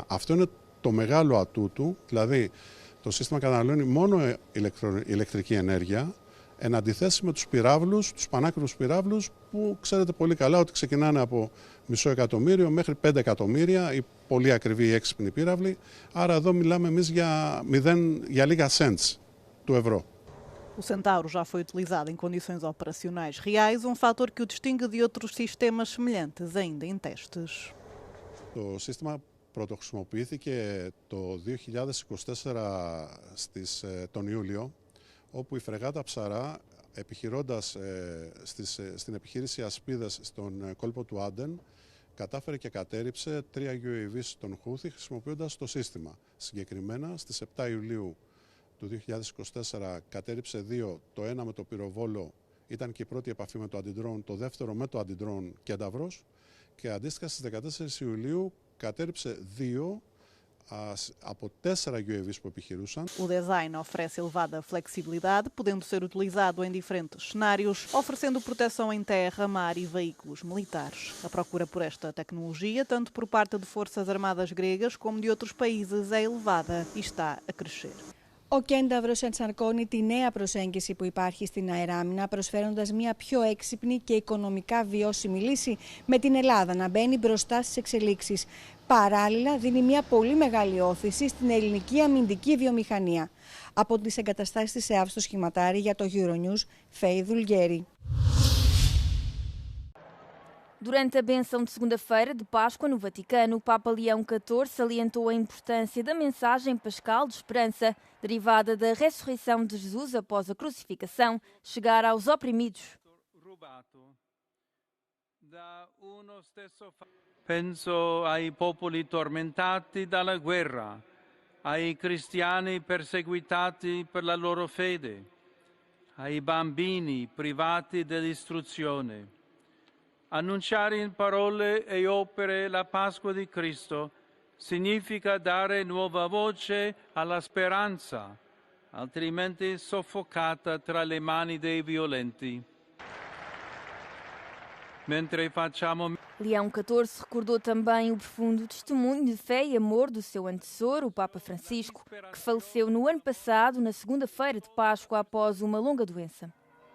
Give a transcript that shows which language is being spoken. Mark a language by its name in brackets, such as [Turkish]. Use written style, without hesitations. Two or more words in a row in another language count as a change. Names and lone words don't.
[Greek] Αυτό είναι το μεγάλο ατού του, δηλαδή το σύστημα καταναλώνει μόνο ηλεκτρική ενέργεια, εν αντιθέσει με τους πυράβλους, τους πανάκριβους πυράβλους, που ξέρετε πολύ καλά ότι ξεκινάνε από $500,000 μέχρι 5 εκατομμύρια, οι πολύ ακριβοί έξυπνοι πύραυλοι. Άρα εδώ μιλάμε εμείς για λίγα cents του ευρώ. [Portuguese] O Centauro já foi utilizado em condições operacionais reais, um fator que o distingue de outros sistemas semelhantes ainda em testes. [Greek] Το σύστημα πρωτοχρησιμοποιήθηκε το 2024 τον Ιούλιο, όπου η φρεγάτα Ψαρά, επιχειρώντας στην επιχείρηση Ασπίδες στον κόλπο του Άντεν, κατάφερε και κατέρριψε 3 UAV στον Χούθη χρησιμοποιώντας το σύστημα. Συγκεκριμένα, στις 7 Ιουλίου του 2024 κατέρριψε 2, το ένα με το πυροβόλο ήταν και η πρώτη επαφή με το αντιντρόν, το δεύτερο με το αντιντρόν Κένταβρος, και αντίστοιχα στις 14 Ιουλίου κατέρριψε 2 από 4 UAVs που επιχειρούσαν. [Portuguese] O design oferece elevada flexibilidade, podendo ser utilizado em diferentes cenários, oferecendo proteção em terra, mar e veículos militares. A procura por esta tecnologia, tanto por parte de forças armadas gregas como de outros países, é elevada e está a crescer. [Greek] Ο Κένταυρος ενσαρκώνει τη νέα προσέγγιση που υπάρχει στην αεράμινα, προσφέροντας μια πιο έξυπνη και οικονομικά βιώσιμη λύση, με την Ελλάδα να μπαίνει μπροστά στις εξελίξεις. Παράλληλα, δίνει μια πολύ μεγάλη όθηση στην ελληνική αμυντική βιομηχανία. Από τις εγκαταστάσεις της ΕΑΒ στο Σχηματάρι για το Euronews, Φέη Δουλγέρη. [Portuguese] Durante a benção de segunda-feira de Páscoa no Vaticano, o Papa Leão XIV salientou a importância da mensagem pascal de esperança, derivada da ressurreição de Jesus após a crucificação, chegar aos oprimidos. [Italian] Penso ai popoli tormentati dalla guerra, ai cristiani perseguitati per la loro fede, ai bambini privati dell'istruzione. Annunciare in parole e opere la Pasqua di Cristo significa dare nuova voce alla speranza, altrimenti soffocata tra le mani dei violenti. Mentre facciamo... [Portuguese] Leão XIV recordou também o profundo testemunho de fé e amor do seu antecessor, o Papa Francisco, que faleceu no ano passado, na segunda-feira de Páscoa, após uma longa doença.